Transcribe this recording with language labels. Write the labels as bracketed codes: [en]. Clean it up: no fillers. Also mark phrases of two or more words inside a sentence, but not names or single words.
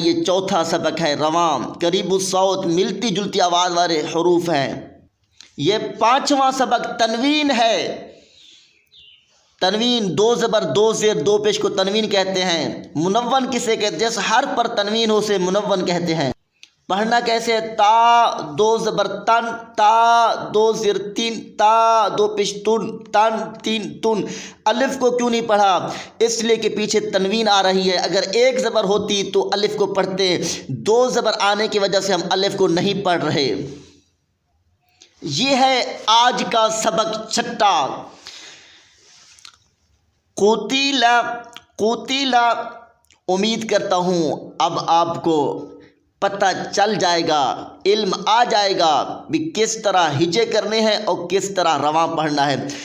[ur] یہ چوتھا سبق ہے رواں، قریب الصوت، ملتی جلتی آواز والے حروف ہیں۔ یہ پانچواں سبق تنوین ہے۔ تنوین، دو زبر دو زیر دو پیش کو تنوین کہتے ہیں۔ منون کسے کہتے ہیں؟ جیسے حرف پر تنوین ہو اسے منون کہتے ہیں۔ پڑھنا کیسے ہے؟ تا دو زبر تن، تا دو زیر تین، تا دو پیش تن، تن تین تن۔ الف کو کیوں نہیں پڑھا؟ اس لیے کہ پیچھے تنوین آ رہی ہے۔ اگر ایک زبر ہوتی تو الف کو پڑھتے، دو زبر آنے کی وجہ سے ہم الف کو نہیں پڑھ رہے۔ یہ ہے آج کا سبق چھٹا۔ قتیلا، قتیلا، امید کرتا ہوں اب آپ کو پتہ چل جائے گا، علم آ جائے گا بھی کس طرح ہجے کرنے ہیں اور کس طرح رواں پڑھنا ہے۔